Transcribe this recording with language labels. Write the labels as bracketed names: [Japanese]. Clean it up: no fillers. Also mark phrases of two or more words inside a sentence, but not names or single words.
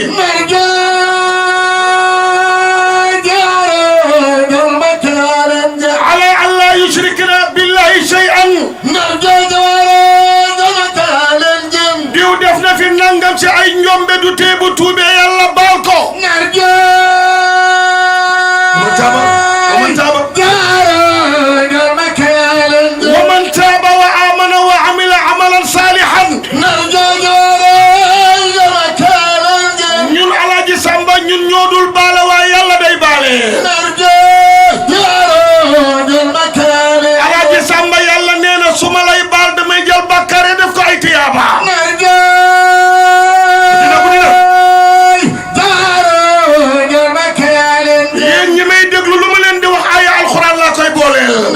[Arabic] على أن لا يشركن بالله شيئا [Wolof] diw def na fi nangam si ay njombe du tee bu tuubee yàlla baal ko [Arabic] ومن تاب وآمن وعمل عملا صالحا [Wolof] ñun Alaaji Samba ñun ñoo dul baale waaye yàlla day baale Alaaji Samba yàlla nee na su ma lay baal damay jël bàkkaar def ko ay tiyaaba yéen ñi may déglu lu ma leen di wax ay alxuraan laa koy booleel